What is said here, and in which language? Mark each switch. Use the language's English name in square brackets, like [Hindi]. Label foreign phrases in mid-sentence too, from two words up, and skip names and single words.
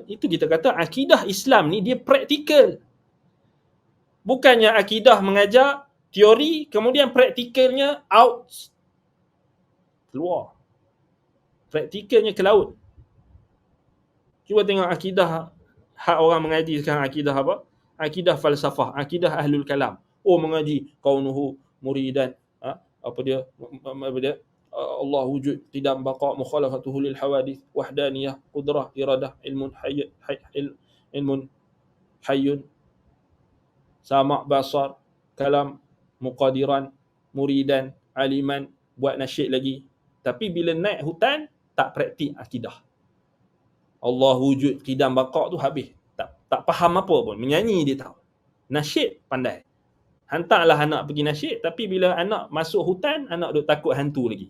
[Malay] Itu kita kata akidah Islam ni dia praktikal. Bukannya akidah mengajar teori, kemudian praktikalnya out, keluar. Praktikalnya ke laut. Cuba tengok akidah hak orang mengaji sekarang, akidah apa? Akidah falsafah, akidah [Arabic] أهل الكلام. [Malay] Oh, mengaji [Arabic] كونه مريدا, [Malay] apa dia [Arabic] الله وجود قدم بقاء مخالفته للحوادث وحدانية قدرة إرادة علم حي سمع بصر كلام قادرا مريدا عالما, [Malay] buat nasyid lagi. Tapi bila naik hutan, tak praktik akidah. Allah wujud, [Arabic] قدم بقاء [Malay] tu habis. Tak faham apa pun. Menyanyi dia tahu. Nasyid pandai. Hantarlah anak pergi nasyid, tapi bila anak masuk hutan, anak duk takut hantu lagi.